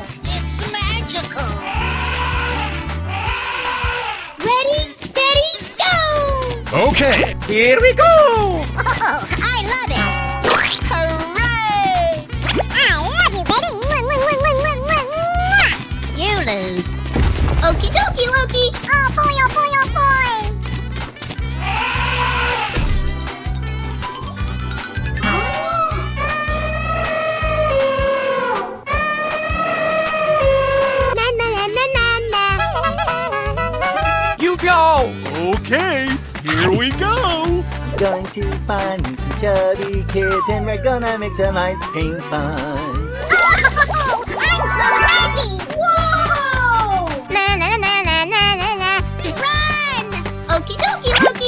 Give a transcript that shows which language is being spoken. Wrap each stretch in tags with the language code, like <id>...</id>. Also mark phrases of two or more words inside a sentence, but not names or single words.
<en>It's magical! Ready, steady, go! Okay, Here we go. Oh, I love it! Hooray! I love you, baby! You lose. Okie dokie, Loki! Oh boy, oh boy, oh boy! Na na na na na na. you go! Okay, here we go! going to find me some chubby kids and we're gonna make some ice cream fun. Oh, I'm so happy! Whoa! Na na na na na na na. Run! Okie dokie, Loki!</en>